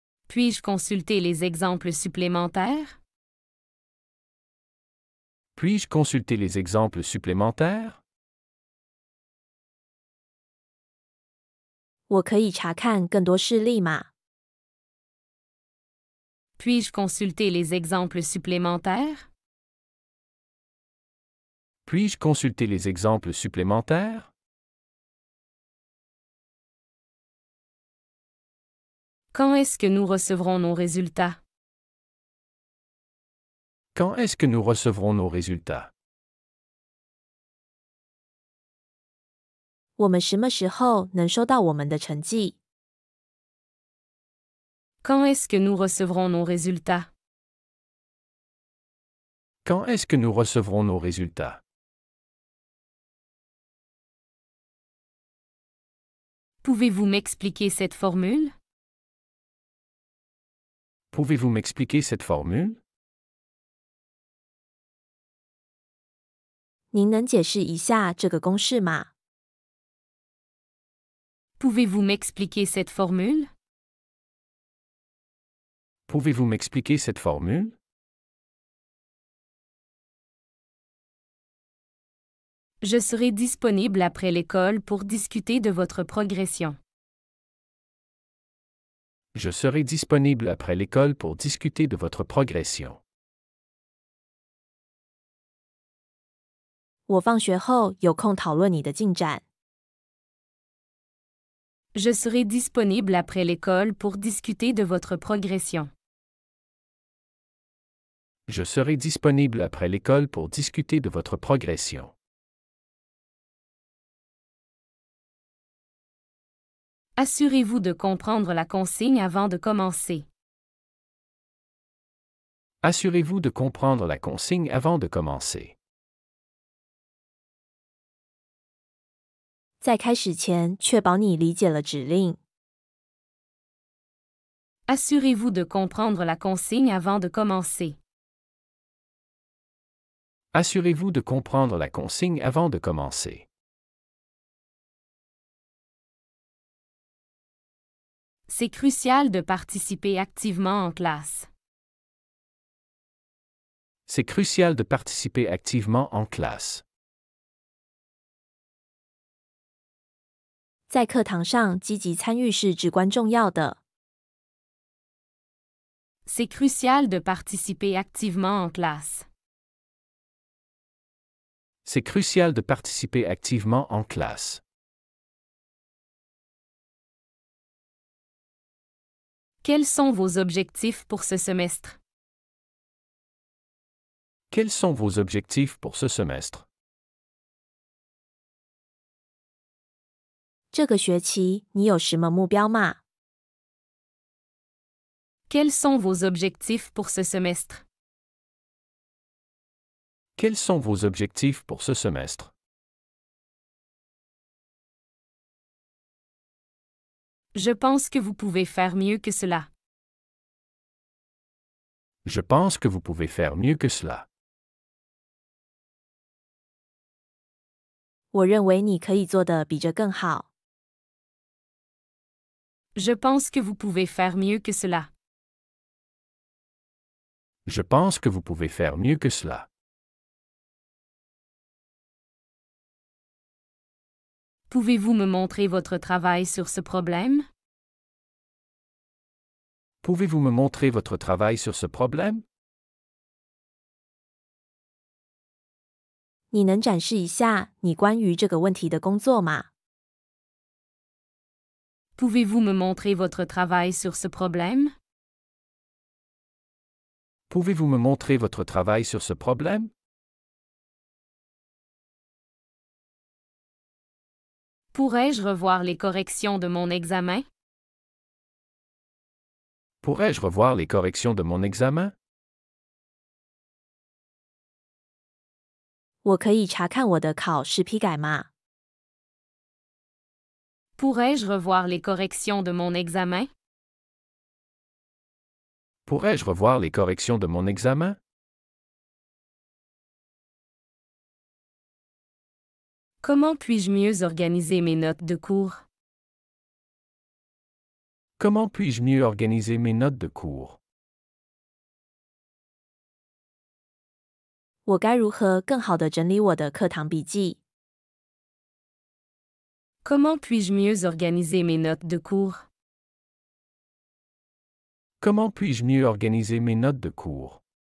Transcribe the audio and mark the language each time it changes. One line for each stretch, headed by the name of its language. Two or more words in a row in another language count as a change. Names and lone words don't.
French: Puis-je consulter les exemples supplémentaires? Puis-je consulter les exemples supplémentaires?
Chinese: 我可以查看更多事例吗？
French: Puis-je consulter les exemples supplémentaires? Puis-je consulter les exemples supplémentaires? Quand est-ce que nous recevrons nos résultats? Quand est-ce que nous recevrons nos résultats?
Chinese: 我们什么时候能收到我们的成绩？
French: Quand est-ce que nous recevrons nos résultats? Quand est-ce que nous recevrons nos résultats? Pouvez-vous m'expliquer cette formule? Pouvez-vous m'expliquer cette formule?
Chinese: 您能解释一下这个公式吗？
French: Pouvez-vous m'expliquer cette formule? Pouvez-vous m'expliquer cette formule? Je serai disponible après l'école pour discuter de votre progression. Je serai disponible après l'école pour discuter de votre progression.
Chinese: 我放学后有空讨论你的进展。
French: Je serai disponible après l'école pour discuter de votre progression. Je serai disponible après l'école pour discuter de votre progression. Assurez-vous de comprendre la consigne avant de commencer. Assurez-vous de comprendre la consigne avant de commencer.
Chinese: 在开始前，确保你理解了指令。
French: Assurez-vous de comprendre la consigne avant de commencer. Assurez-vous de comprendre la consigne avant de commencer. C'est crucial de participer activement en classe. C'est crucial de participer activement en classe.
Chinese: 在课堂上积极参与是至关重要的。
French: C'est crucial de participer activement en classe. C'est crucial de participer activement en classe. Quels sont vos objectifs pour ce semestre? Quels sont vos objectifs pour ce semestre?
Chinese: 这个学期你有什么目标吗？
French: Quels sont vos objectifs pour ce semestre? Quels sont vos objectifs pour ce semestre? Je pense que vous pouvez faire mieux que cela. Je pense que vous pouvez faire mieux que cela.
Chinese: 我认为你可以做得比这更好。
French: Je pense que vous pouvez faire mieux que cela. Je pense que vous pouvez faire mieux que cela. Pouvez-vous me montrer votre travail sur ce problème? Pouvez-vous me montrer votre travail sur ce problème?
Chinese: 你能展示一下你关于这个问题的工作吗？
French: Pouvez-vous me montrer votre travail sur ce problème? Pouvez-vous me montrer votre travail sur ce problème? Pourrais-je revoir les corrections de mon examen? Pourrais-je revoir les corrections de mon examen?
Chinese: 我可以查看我的考试批改吗？
French: Pourrais-je revoir les corrections de mon examen? Pourrais-je revoir les corrections de mon examen? Comment puis-je mieux organiser mes notes de cours? Comment puis-je mieux organiser mes notes de cours?
Chinese: 我该如何更好地整理我的课堂笔记？
French: Comment puis-je mieux organiser mes notes de cours? Comment puis-je mieux organiser mes notes de cours?